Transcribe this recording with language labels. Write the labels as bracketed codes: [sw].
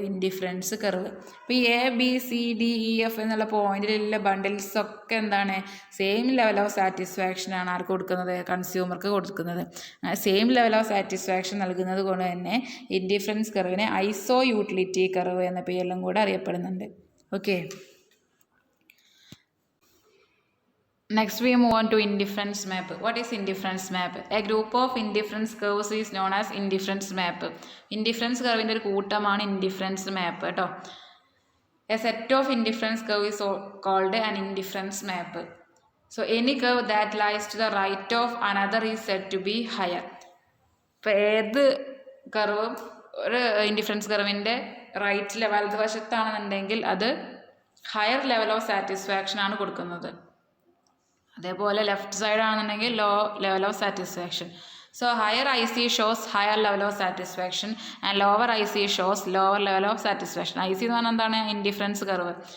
[ml] Indifference curve. അപ്പോൾ ഈ A B C D E F എന്നുള്ള പോയിന്റിലുള്ള ബണ്ടിൽസ് ഒക്കെ എന്താണ്? സെയിം ലെവൽ ഓഫ് സാറ്റിസ്ഫാക്ഷനാണ് ആർക്ക് കൊടുക്കുന്നത്? കൺസ്യൂമർക്ക് കൊടുക്കുന്നത്. സെയിം ലെവൽ ഓഫ് സാറ്റിസ്ഫാക്ഷൻ നൽകുന്നത് കൊണ്ട് തന്നെ ഇൻഡിഫറൻസ് കർവിനെ ഐസോയൂട്ടിലിറ്റി കർവ് എന്ന പേരിലും കൂടെ അറിയപ്പെടുന്നുണ്ട്. [en] Okay. Next we move on to indifference map. What is indifference map? A group of indifference curves is known as indifference map. [ml] Indifference curve-ന്റെ ഒരു കൂട്ടമാണ് indifference map കേട്ടോ. [en] A set of indifference curve is called an indifference map. So any curve that lies to the right of another is said to be higher. [ml] ഇപ്പോൾ ഏത് കർവും ഒരു indifference കർവിൻ്റെ റൈറ്റിലെ വലതുവശത്താണെന്നുണ്ടെങ്കിൽ അത് higher level of satisfaction ആണ് കൊടുക്കുന്നത്. അതേപോലെ left side ആണെന്നുണ്ടെങ്കിൽ low level of satisfaction. [en] So higher I C shows higher level of satisfaction and lower I C shows lower level of satisfaction. [ml] I C എന്ന് പറഞ്ഞാൽ എന്താണ്? [en] Indifference curve.